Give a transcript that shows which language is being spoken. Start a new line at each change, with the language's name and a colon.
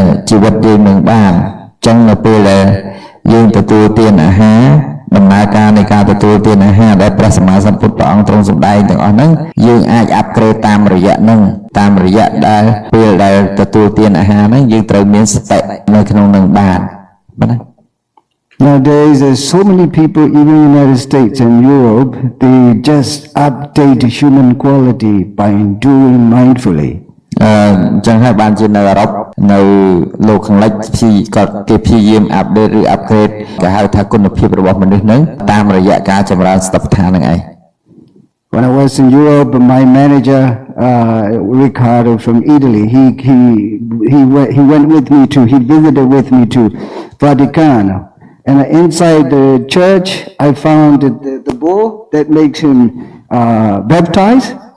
Khmer: ជីវិតយើងនឹងបានអញ្ចឹងនៅពេលដែលយើងទទួលទានអាហារដំណើរការនៃការទទួលទានអាហារដែលព្រះសម្មាសម្ពុទ្ធព្រះអង្គទ្រង់សម្ដែងទាំងអស់ហ្នឹងយើងអាចអាប់ក្រេតតាមរយៈហ្នឹងតាមរយៈដែលពេលដែលទទួលទានអាហារហ្នឹងយើងត្រូវមានសតិនៅក្នុងនឹងបានបាទ
English: Nowadays, there's so many people, even in the United States and Europe, they just update human quality by doing mindfully.
Khmer: អញ្ចឹងហើយបានជានៅអឺរ៉ុបនៅលោកខាងលិចគាត់គេព្យាយាមអាប់ដេតឬអាប់ក្រេតគេហៅថាគុណភាពរបស់មនុស្សហ្នឹងតាមរយៈការចម្រើនសតិប្បដ្ឋានហ្នឹងឯង
English: When I was in Europe, my manager, Riccardo from Italy, he went with me he visited with me to Vatican. And inside the church, I found the bowl that makes him baptize.